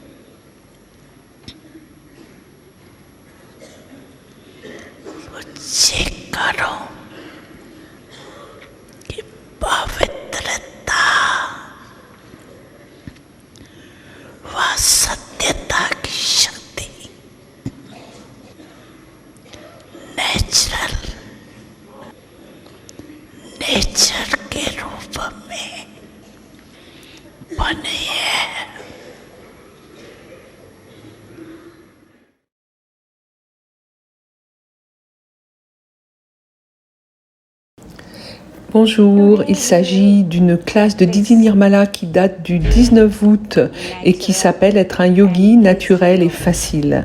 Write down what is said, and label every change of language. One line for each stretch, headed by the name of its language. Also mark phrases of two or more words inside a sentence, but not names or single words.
Hindi: तो चेक करो कि पवित्रता व सत्यता की शक्ति
English: natural nature
Hindi: के रूप में बने हैं।
French: Bonjour, il s'agit d'une classe de Didi Nirmala qui date du 19 août et qui s'appelle Être un yogi naturel et facile.